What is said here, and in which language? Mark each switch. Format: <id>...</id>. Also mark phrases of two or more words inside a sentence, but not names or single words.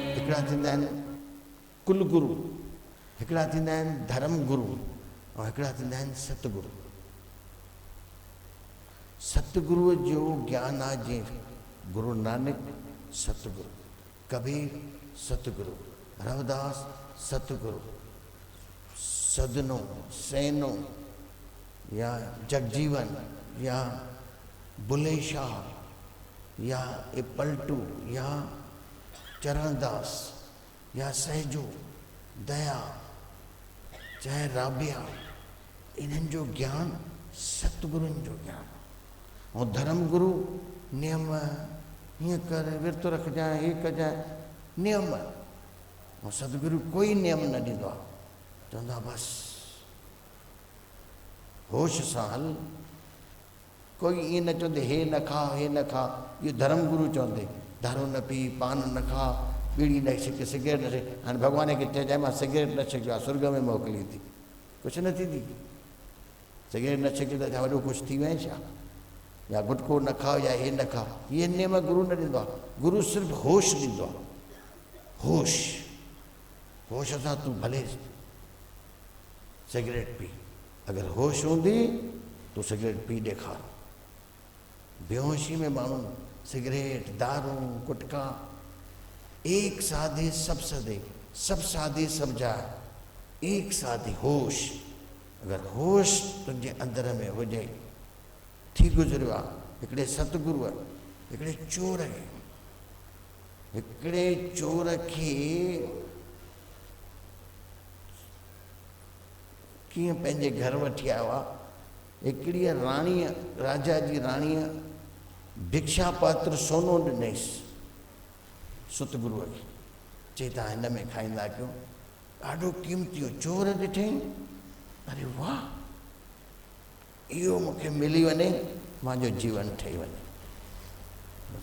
<sd>हिकिड़ा थींदा आहिनि कुल गुरु, हिकिड़ा थींदा आहिनि धर्म गुरु, ऐं हिकिड़ा थींदा आहिनि सतगुरु। सतगुरुअ जो ज्ञान आहे जीअं गुरु नानक सतगुरु, कबीर सतगुरु, रविदास सतगुरु, सदनो सैनो या जगजीवन या बुले शाह या ए पलटू या चरणदास या सहजो दया चाहे राबिया, इन्हनि जो ज्ञान सतगुरुनि जो ज्ञान। ऐं धर्म गुरु नियम, हीअं कर, विर्त रखजांइ, हे कजांइ, नियम। ऐं सतगुरु कोई नियम न ॾींदो आहे, चवंदो आहे बसि होश सां हल। कोई ईअं न चवंदे हे न खा, हे न खा, इहो धर्म गुरु चवंदे दारू न पी, पान न खा, बीड़ी न छिक, सिगरेट न छिक। हाणे भॻवान खे चइजांइ मां सिगरेट न छिकियो आहे, स्वर्ग में मोकिली थी, कुझु न थींदी। सिगरेट न छिकियो त छा वॾो कुझु थी वञे छा? या गुटको न खाओ या हे न खा, इहे नियम गुरु न ॾींदो आहे। गुरु सिर्फ़ु होश ॾींदो आहे, होश। होश सां तूं भले सिगरेट पी, अगरि होश हूंदी तूं सिगरेट पी ॾेखार। बेहोशी में माण्हू सिगरेट, दारू, गुटका,</sd> <hi>एक साधे सब सदे, सब साधे सब जाए, एक साधे होश।</hi> <sd>अगरि होश तुंहिंजे अंदर में हुजे, थी गुज़रियो आहे हिकिड़े सतगुरुअ, हिकिड़े चोर खे कीअं पंहिंजे घर वठी आयो आहे। हिकिड़ी राणीअ, राजा जी राणीअ भिक्षा पात्र सोनो ॾिनईसि सतगुरुअ खे, चई तव्हां हिन में खाईंदा कयो, ॾाढो क़ीमती हो। चोर ॾिठईं, अरे वाह, इहो मूंखे मिली वञे, मुंहिंजो जीवन ठही वञे।</sd>